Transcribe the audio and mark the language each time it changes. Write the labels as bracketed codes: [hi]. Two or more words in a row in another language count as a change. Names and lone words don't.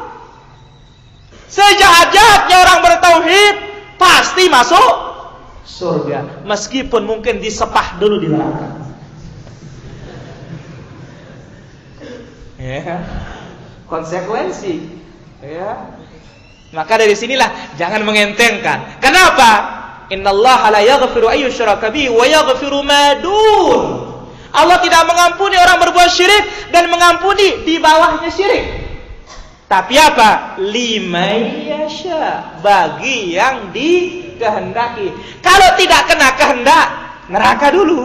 [id] Sejahat-jahatnya orang bertauhid pasti masuk surga, meskipun mungkin disepah dulu di neraka. Ya. Konsekuensi. Ya. Maka dari sinilah jangan mengentengkan. [ar] Kenapa? إن الله لا يغفر أن يشرك به ويغفر ما دون. [id] Allah tidak mengampuni orang berbuat syirik dan mengampuni di bawahnya syirik. Tapi apa? [ar] لمن يشاء, [id] bagi yang dikehendaki. Kalau tidak kena kehendak, neraka dulu.